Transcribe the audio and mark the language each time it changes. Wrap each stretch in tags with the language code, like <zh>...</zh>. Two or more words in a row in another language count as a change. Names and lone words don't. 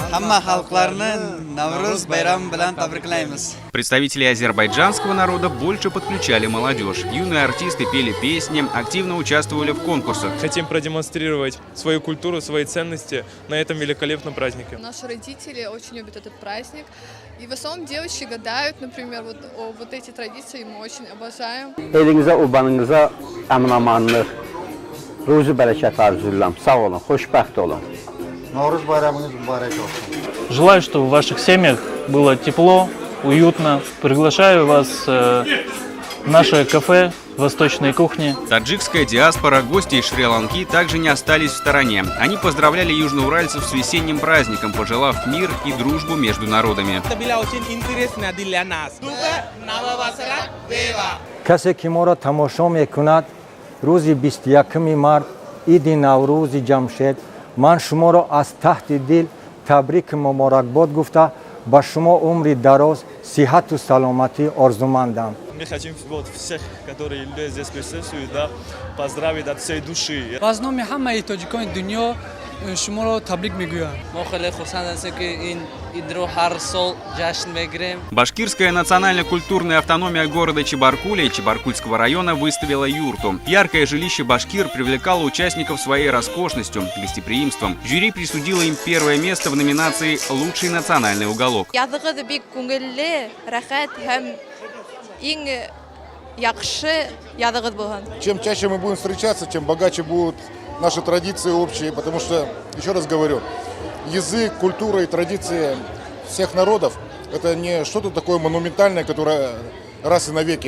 <ru>Представители азербайджанского народа больше подключали молодежь. Юные артисты пели песни, активно участвовали в конкурсах. Хотим продемонстрировать свою культуру, свои ценности на этом великолепном празднике. Наши родители очень любят этот праздник. И в основном девочки гадают, например, вот эти традиции мы очень обожаем.</ru> <az>Elinizə, ubanınıza əminamanlıq, ruzi bərəkət arzulayıram. Sağ olun, xoşbəxt olun. Navruz bayramınız mübarək olsun.</az> <ru>Желаю, чтобы в ваших семьях было тепло, уютно. Приглашаю вас в наше кафе восточной кухни. Таджикская диаспора, гости из Шри-Ланки также не остались в стороне. Они поздравляли южноуральцев с весенним праздником, пожелав мир и дружбу между народами.</ru> <tg>کسی که ما را تماشا میکند روز 21 مارس عید نوروز جمشید من شما را از ته دل تبریک مبارکباد گفته با شما عمر دراز صحت و سلامتی آرزومندم.</tg> <ru>Мы хотим всех, которые здесь присутствуют, поздравить от всей души.</ru> <tg>بازنامه همه تاجیکان دنیا شما را تبریک میگویم. ما خیلی خوشحال هستیم که این عید رو هر سال جشن بگیریم.</tg> <ru>Башкирская национально-культурная автономия города Чебаркуля и Чебаркульского района выставила юрту. Яркое жилище башкир привлекало участников своей роскошностью, гостеприимством. Жюри присудило им первое место в номинации «Лучший национальный уголок». Чем чаще мы будем встречаться, тем богаче будут наши традиции общие, потому что, еще раз говорю, язык, культура и традиции всех народов – это не что-то такое монументальное, которое раз и навеки.</ru>